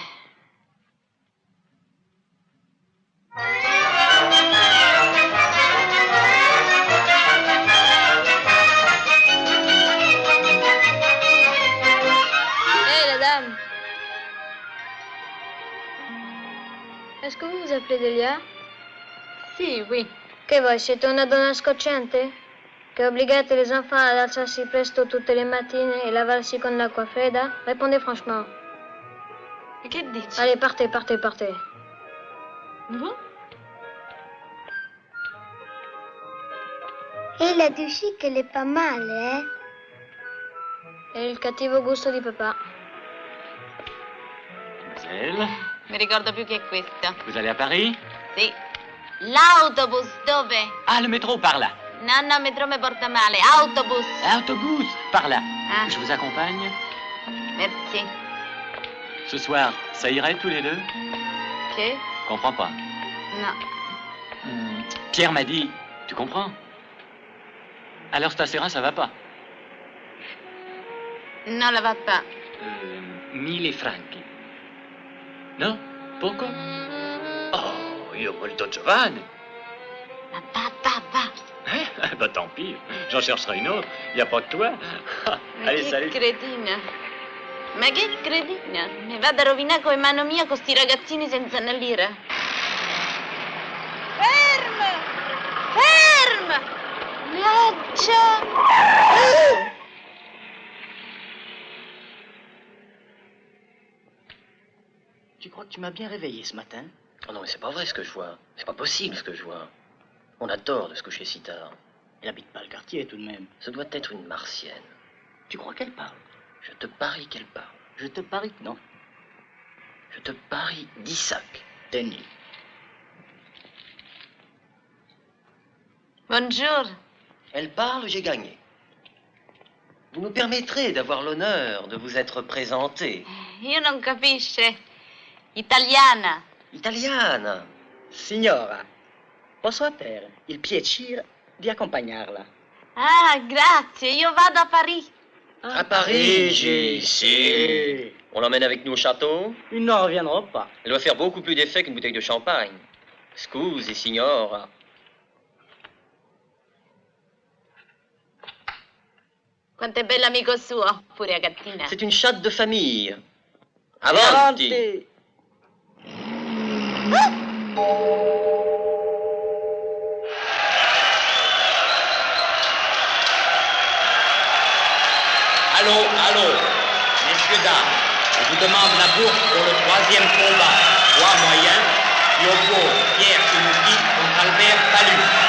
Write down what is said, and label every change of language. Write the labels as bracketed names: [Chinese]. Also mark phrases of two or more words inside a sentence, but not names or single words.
[French] La dame. Est-ce que vous vous appelez Delia? [Italian] Sì, oui. Che voi siete una donna scocciante? Che obbligate [French] les enfants [Italian] ad alzarsi presto tutte le mattine e lavarsi con l'acqua fredda? [French] Répondez franchement. [Italian] E che dici? [French] Allez, partez, partez, partez. Vous? E la du chic, elle est pas mal, eh? [Italian] E il cattivo gusto di papà. [French] Mademoiselle, [Italian] Mi ricordo più che questo. [French] vous allez à Paris? [Italian] Sì. L'autobus dove? [French] Ah, le métro, par là. [Italian] No, no, metro mi porta male. Autobus. [French] Autobus, par là. Ah. Je vous accompagne? Merci. Ce soir, ça irait tous les deux? [Italian] Che? [French] Comprends pas. [Italian] No. [French] Pierre m'a dit, tu comprends? Alors Stasera, ça va pas? No, la va pas. [Italian] 1000 franchi. No? Poco? Oh, io molto giovane. Va. [French] Bah tant pis, j'en chercherai une autre. Y a pas que toi. [Italian] Ma [French] Allez, [Italian] che [French] salut. [Italian] cretina. Ma che cretina. Mi vado a rovinare con mano mia con sti ragazzini senza una lira. Ferma! Laccia! [French] Tu crois que tu m'as bien réveillé ce matin? Oh non, mais c'est pas vrai ce que je vois. C'est pas possible ce que je vois. On a tort de se coucher si tard. Elle habite pas le quartier tout de même. Ce doit être une martienne. Tu crois qu'elle parle? Je te parie qu'elle parle. Je te parie que non. Je te parie 10 sacs. T'es nul. Bonjour. Elle parle, j'ai gagné. Vous me permettrez d'avoir l'honneur de vous être présenté. [Italian] Io non capisce. Italiana. Italiana. Signora, posso avere il piacere di accompagnarla? Ah, grazie. Io vado a Parigi. À Parigi, si. [French] On l'emmène avec nous au château? Ils n'en reviendront pas. Elle doit faire beaucoup plus d'effet qu'une bouteille de champagne. [Italian] Scusi, signora. Quanto è bello amico suo, pure gattina. [French] C'est une chatte de famille. [Italian] Avanti. [French] Allô, messieurs, dames, je vous demande la bourse pour le 3e combat, poids moyen, qui oppose Pierre Chemouki contre Albert Palus.